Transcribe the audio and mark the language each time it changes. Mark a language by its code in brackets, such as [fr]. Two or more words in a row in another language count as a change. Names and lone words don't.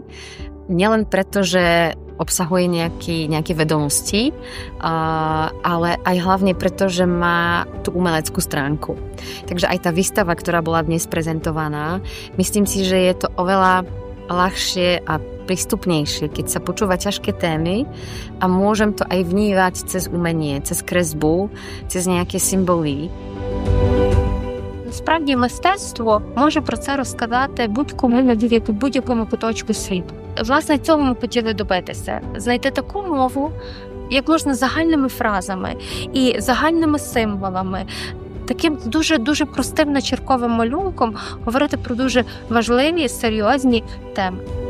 [sk] Nielen preto, že obsahuje nejaké vedomosti, ale aj hlavne preto, že má tú umeleckú stránku. Takže aj tá výstava, ktorá bola dnes prezentovaná, myslím si, že je to oveľa ľahšie a prístupnejšie, keď sa počúva ťažké témy a môžem to aj vnívať cez umenie, cez kresbu, cez nejaké symboly. [uk] Насправді мистецтво може про це розказати будь-кому навіть будь-якому куточку світу. Власне, цього ми хотіли добитися. Знайти таку мову, як можна загальними фразами і загальними символами, таким дуже-дуже простим начерковим малюнком говорити про дуже важливі, серйозні теми.